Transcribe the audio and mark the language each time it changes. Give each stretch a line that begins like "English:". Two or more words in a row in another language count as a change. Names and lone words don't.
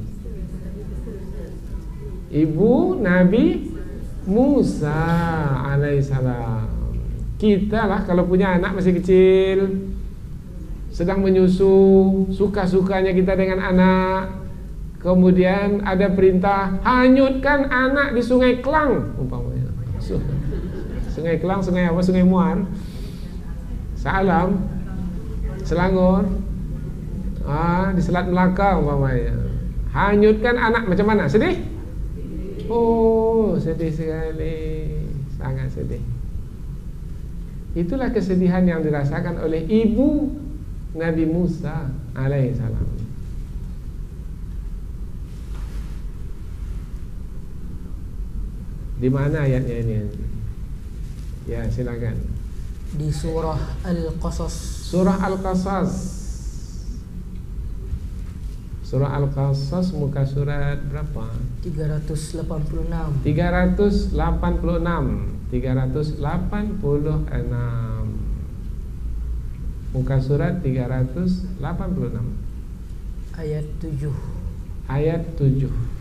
Malay: Ibu Nabi Musa alaihissalam. Kita lah kalau punya anak masih kecil, sedang menyusu, suka-sukanya kita dengan anak, kemudian ada perintah hanyutkan anak di sungai Klang umpamanya. Sungai Klang, sungai apa? Sungai Muar, Salam, Selangor, di Selat Melaka umpamanya. Hanyutkan anak, macam mana? Sedih? Oh, sedih sekali, sangat sedih. Itulah kesedihan yang dirasakan oleh ibu Nabi Musa alaihissalam. Di mana ayatnya ini? Ya, silakan. Di surah Al-Qasas. Surah Al-Qasas. Surah Al-Qasas muka surat berapa? 386. 386. Muka surat 386. Ayat 7. Ayat 7.